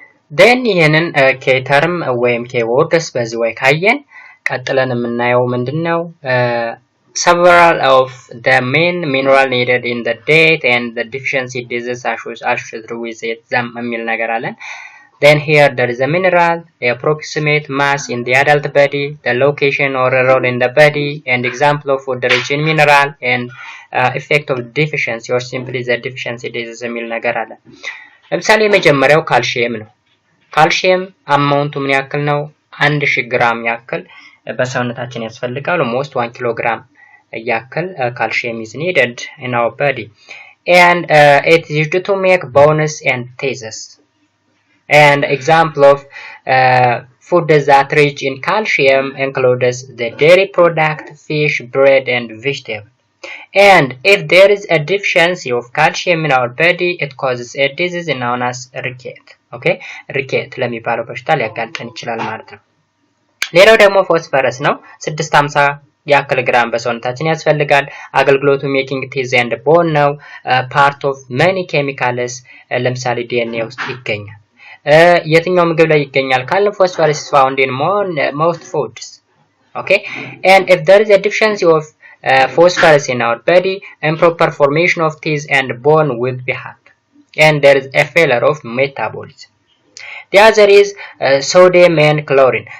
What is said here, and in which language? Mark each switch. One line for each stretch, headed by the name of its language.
English: then
Amharic: ይሄንን ኬተርም ወይም ኬወርድስ በዚህ ወይ ካየን ቀጥለን የምናየው ምንድነው
English: several of the main mineral needed in the diet and the deficiency disease associated with them
Amharic: የሚል ነገር አለን።
English: Then here there is a mineral, a approximate mass in the adult body, the location or role in the body, and example of food rich in mineral, and effect of deficiency or simply the deficiency disease
Amharic: የሚል ነገር አለ። ለምሳሌ የመጀመሪያው ካልሲየም ነው። ካልሲየም አማውንቱ ምን ያክል ነው? 1000 ግራም ያክል በሰውነታችን ያስፈልጋል።
English: almost 1
Amharic: ኪሎግራም ያክል ካልሲየም
English: is needed in our body, and it is used to make bones and teeth. And example of food that rich in calcium includes the dairy product, fish, bread, and vegetable. And if there is a deficiency of calcium in our body, it causes a disease known as ricket.
Amharic: Okay, ricket ለሚባለው በሽታ ሊያጋልጠን ይችላል ማለት ነው። ሌላው ደግሞ ፎስፈረስ ነው። 650 ያክል ግራም በሰውነታችን ያስፈልጋል። አገልግሎቱ
English: ሜኪንግ ቲዝ ኤንድ ቦን
Amharic: ነው።
English: ፓርት ኦፍ መኒ ኬሚካልስ
Amharic: ለምሳሌ ዲኤንኤ ውስጥ ይገኛል። የትኛው ምግብ ላይ ይገኛል ካለ
English: phosphorus is found in most foods. Okay, and if there is a deficiency of phosphorus in our body, improper formation of teeth and bone will be had, and there is a failure of metabolism. The other is sodium and chlorine.